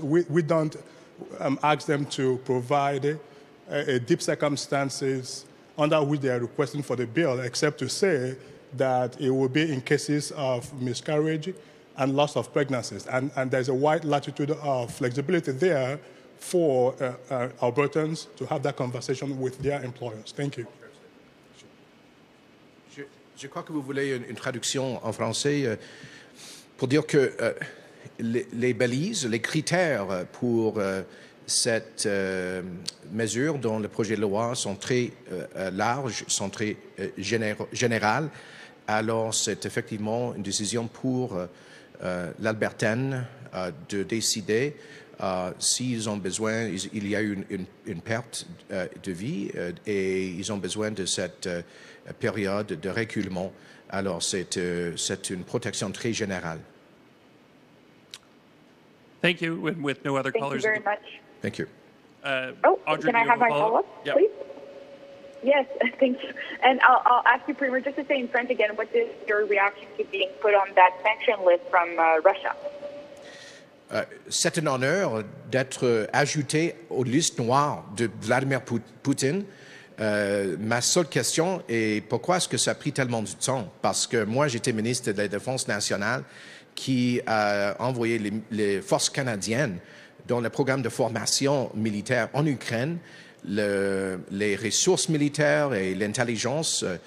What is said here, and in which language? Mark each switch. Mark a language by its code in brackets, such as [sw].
[en] We don't ask them to provide a deep circumstances under which they are requesting for the bill, except to say that it will be in cases of miscarriage and loss of pregnancies. And there's a wide latitude of flexibility there for Albertans to have that conversation with their employers. Thank you. [fr] Je crois que vous voulez une traduction en français pour dire que les balises, les critères pour cette mesure dans le projet de loi sont très larges, sont très générales. Alors, c'est effectivement une décision pour l'Albertaine de décider s'ils ont besoin, il y a eu une perte de vie et ils ont besoin de cette période de reculement. Alors, c'est une protection très générale. [en] Thank you. And with no other callers. Thank you very much. Thank you. Audrey, can I have my follow-up, yeah. please? Yes, thank you. And I'll ask you, Premier, just to say in French again, what is your reaction to being put on that sanction list from Russia? [fr] C'est un honneur d'être ajouté aux listes noires de Vladimir Poutine. Ma seule question est pourquoi est-ce que ça a pris tellement de temps? Parce que moi, j'étais ministre de la Défense nationale qui a envoyé les forces canadiennes dans le programme de formation militaire en Ukraine, les ressources militaires et l'intelligence.